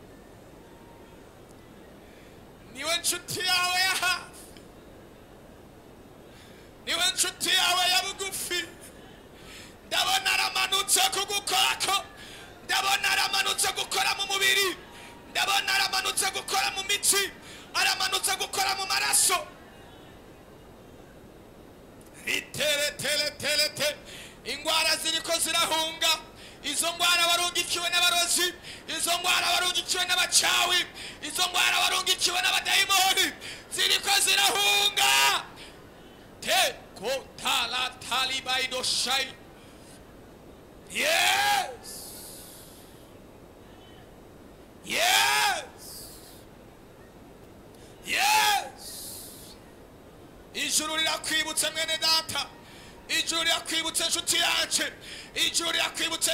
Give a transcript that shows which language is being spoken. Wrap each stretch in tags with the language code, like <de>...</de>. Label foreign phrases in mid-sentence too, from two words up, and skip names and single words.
<rn>niwe nshuti yawe ya hafi niwe nshuti yawe ya bugufi ndabona aramanutse kugukorako ndabona aramanutse gukora mu mubiri ndabona aramanutse gukora mu mitsi aramanutse gukora mu maraso tere ingwara ziriko zirahunga izo ngwara warungikiwe n'abarozi izo ngwara warungikiwe n'abacawi izo ngwara warungikiwe n'abadayimoni ziriko zirahunga te kotala talibaido shai ijuru rirakwibutse mwene data ijuru rirakwibutse nshuti yacu ijuru rirakwibutse</rn>